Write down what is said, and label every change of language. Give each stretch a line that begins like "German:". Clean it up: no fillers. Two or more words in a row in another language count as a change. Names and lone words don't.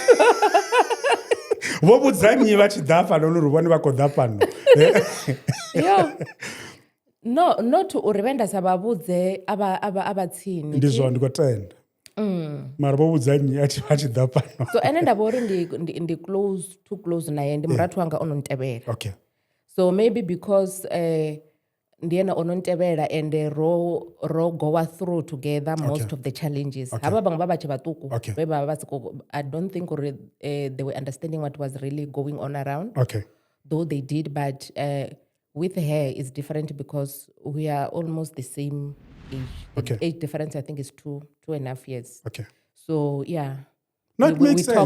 Venda: Vho vhudza nnyi vha tshi ḓa fhano uri vhone vha khou ḓa fhano. Yo. No, not uri venda sa vha vhudze aba tsini. Ndi zwone ndi khou tenda. mara vho vhudzani a tshi ḓa pano. So ene ndavha uri ndi
English: too close
Venda: naye ndi murathu wanga ono ntevhela.
English: Okay. So maybe because
Venda: ndi ena ono ntevhela
English: and ro go through together most of the challenges.
Venda: Haba bang baba tshe vhaṱuku vhe vha vha siko,
English: I don't think they were understanding what was really going on around. Okay. Though they did, but with her it's different because we are almost the same age. The age difference I think is 2.5 years. Okay. So yeah. No, it makes sense.